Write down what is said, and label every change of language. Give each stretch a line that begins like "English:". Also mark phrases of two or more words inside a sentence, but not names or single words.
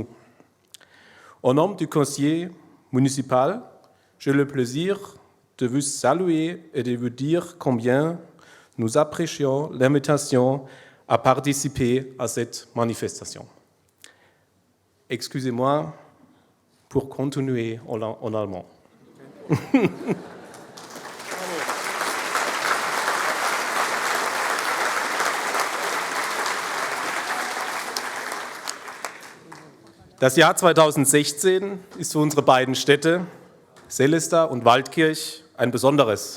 French: Au nom du conseiller municipal, j'ai le plaisir de vous saluer et de vous dire combien nous apprécions l'invitation à participer à cette manifestation. Excusez-moi pour continuer en allemand.
German: Das Jahr 2016 ist für unsere beiden Städte, Sélestat und Waldkirch, ein besonderes.